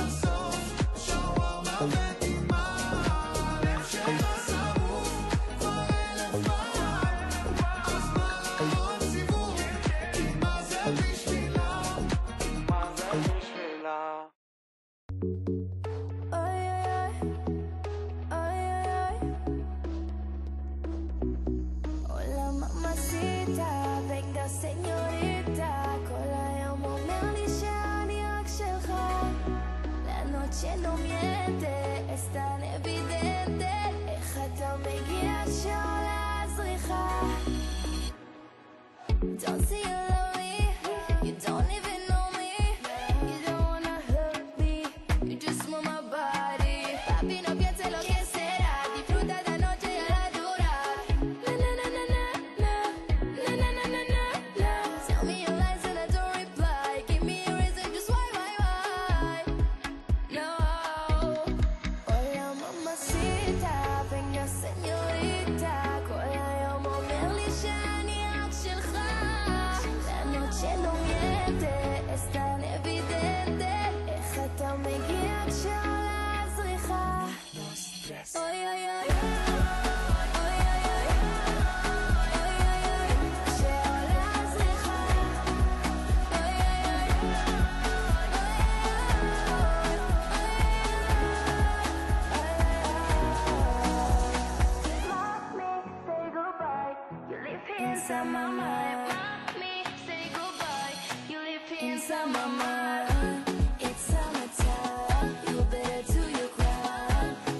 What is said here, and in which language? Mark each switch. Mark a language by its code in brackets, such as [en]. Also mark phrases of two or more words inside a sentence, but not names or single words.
[he] הסוף, שווארמה ודימה, לב שלה שרוף כבר 1000 פעם, אז בא לה עוד סיבוב, כי מה זה בשבילה? מה זה בשבילה? [es] Hola mamacita, venga señorita, [he] כל היום אומר לי שאני רק שלך, [es] la noche no miente, es tan evidente, [he] איך אתה מגיע כשעולה הזריחה? [en] Don't say you love me, you don't even know me, you don't wanna hurt me, you just want my body, [es] papi no piense lo que será, disfruta de la noche y a la dura, na na na na na na, na na na na na na, [en] tell me your lies and I don't reply, give me a reason, just why, no. [es] Hola mamacita, venga señorita, [he] כל היום אומר לי שאני רק שלך, [es] la noche no miente, es tan evidente, [he] איך אתה מגיע כשעולה הזריחה? אוי אוי אוי אוי אוי אוי אוי אוי אוי כשעולה הזריחה, אוי אוי [en] inside my mind, me say goodbye, you live inside my mind, it's summertime, you better do your crime,